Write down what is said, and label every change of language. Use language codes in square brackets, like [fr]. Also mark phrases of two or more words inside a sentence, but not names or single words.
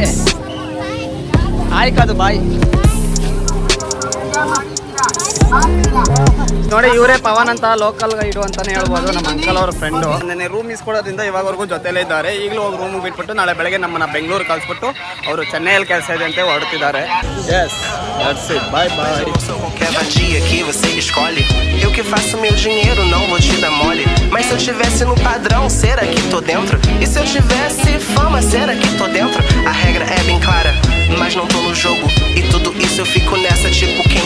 [kn] ಆಯ್ಕದು ಬಾಯ್ ನೋಡಿ. ಇವರೇ ಪವನ್ ಅಂತ [en] local guide [kn] ಅಂತಾನೆ ಹೇಳ್ಬೋದು, ನಮ್ಮ ಅಂಕಲ್ ಅವ್ರ ಫ್ರೆಂಡು. ನೆನ್ನೆ ರೂಮ್ ಇಸ್ಕೊಡೋದ್ರಿಂದ ಇವಾಗವರೆಗೂ ಜೊತೆಲೇ ಇದ್ದಾರೆ. ಈಗಲೂ ಹೋಗಿ ರೂಮ್ ಬಿಟ್ಬಿಟ್ಟು ನಾಳೆ ಬೆಳಗ್ಗೆ ನಮ್ಮನ್ನ ಬೆಂಗಳೂರು ಕಳಿಸ್ಬಿಟ್ಟು ಅವರು ಚೆನ್ನೈಯಲ್ಲಿ ಕೆಲಸ ಇದೆ ಅಂತ ಹೊರಡ್ತಿದ್ದಾರೆ. [en] Yes, that's it, bye bye. [pt] Cada dia que você escolhe, eu que faço meu dinheiro, não vou te dar mole. Mas se eu tivesse no padrão, será que tô dentro? E se eu tivesse fama, será que tô dentro? A regra é bem clara, mas não tô no jogo. E tudo isso eu fico nessa tipo